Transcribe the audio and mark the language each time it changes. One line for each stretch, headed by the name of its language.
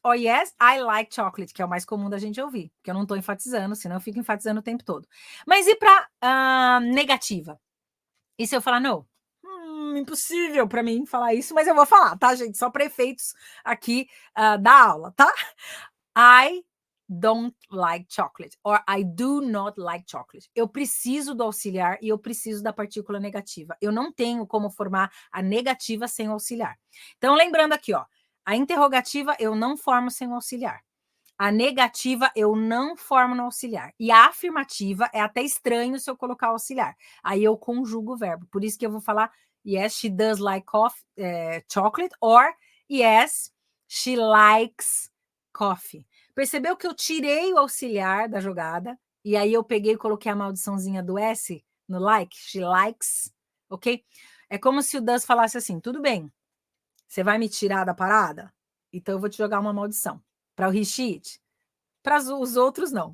Portuguese: Ou
English: yes, I like chocolate,
Portuguese: que é o mais comum da gente ouvir. Porque eu não estou enfatizando, senão eu fico enfatizando o tempo todo. Mas e para negativa? E se eu falar no? Impossível para mim falar isso, mas eu vou falar, tá, gente? Só para efeitos aqui da aula, tá?
English: I don't like chocolate, or I do not like chocolate.
Portuguese: Eu preciso do auxiliar e eu preciso da partícula negativa. Eu não tenho como formar a negativa sem o auxiliar. Então, lembrando aqui, ó, a interrogativa eu não formo sem o auxiliar. A negativa eu não formo no auxiliar. E a afirmativa é até estranho se eu colocar o auxiliar. Aí eu conjugo o verbo. Por isso que eu vou falar,
English: yes, she does like chocolate, or yes, she likes coffee.
Portuguese: Percebeu que eu tirei o auxiliar da jogada e aí eu peguei e coloquei a maldiçãozinha do S no like,
English: she likes,
Portuguese: ok? É como se o does falasse assim, tudo bem, você vai me tirar da parada? Então eu vou te jogar uma maldição. Para o he, she, it. Para os outros, não.